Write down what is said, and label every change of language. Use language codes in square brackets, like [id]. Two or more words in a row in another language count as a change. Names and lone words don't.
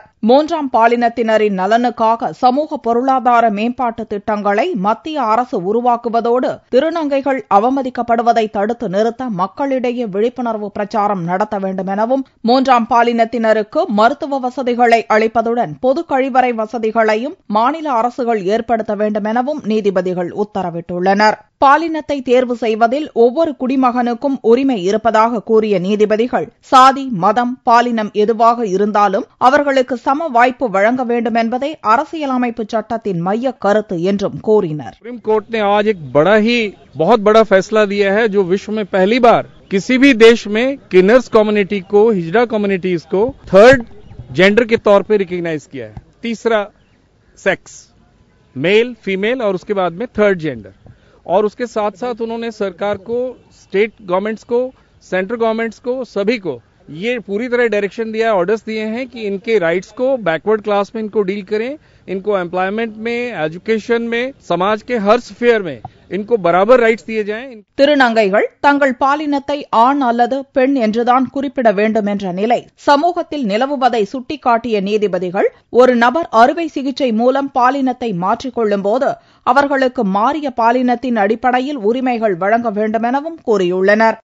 [ta] 3ஆம் பாலினத்தினரின் நலனுக்காக சமூக பொருளாதார மேம்பாட்டு திட்டங்களை மத்திய அரசு உருவாக்குவதோடு திருநங்கைகள் அவமதிக்கப்படுவதை தடுத்து நிறுத்த மக்களிடையே விழிப்புணர்வு பிரச்சாரம் நடத்த வேண்டும் எனவும் 3ஆம் பாலினத்தினருக்கு மருத்துவ வசதிகளை அளிப்பதுடன் பொது கழிவறை வசதிகளையும் மாநில அரசுகள் ஏற்படுத்த வேண்டும் எனவும் நீதிபதிகள் உத்தரவிட்டுள்ளனர். பாலினத்தை தேர்வு செய்வதில் ஒவ்வொரு குடிமகனுக்கும் உரிமை இருப்பதாக கூறிய நீதிபதிகள் சாதி, மதம், பாலினம் எதுவாக இருந்தாலும் அவர்களுக்கு சம வாய்ப்பு வழங்க வேண்டும் என்பதே அரசியலமைப்பு சட்டத்தின் மைய கருத்து என்றும் கூறினர். [hi] सुप्रीम कोर्ट ने आज एक बहुत बड़ा फैसला दिया है जो विश्व में पहली बार किसी भी देश में किन्नर्स कम्युनिटी को, हिजड़ा कम्युनिटीज को [en] third gender [hi] के तौर पे रिकॉग्नाइज किया है. तीसरा सेक्स, [en] male, female [hi] और उसके बाद में [en] third gender. [hi] और उसके साथ साथ उन्होंने सरकार को, [en] state governments [hi] को, [en] central governments [hi] को, सभी को ये पूरी तरह डायरेक्शन दिया, ऑर्डर्स दिए हैं कि इनके राइट्स को [en] backward class [hi] में इनको डील करें, इनको एम्प्लॉयमेंट में, एजुकेशन में, समाज के हर स्फीयर में इनको बराबर राइट्स दिए जाएं. [ta] திருநங்கைகள் தங்கள் பாலினத்தை ஆண் அல்லது பெண் என்றுதான் குறிப்பிட வேண்டும் என்ற நிலை சமூகத்தில் நிலவுவதை சுட்டிக்காட்டிய நீதிபதிகள் ஒரு நபர் அறுவை சிகிச்சை மூலம் பாலினத்தை மாற்றிக்கொள்ளும் போது அவர்களுக்கு மாறிய பாலினத்தின் அடிப்படையில் உரிமைகள் வழங்க வேண்டும் எனவும் கூறியுள்ளனர்.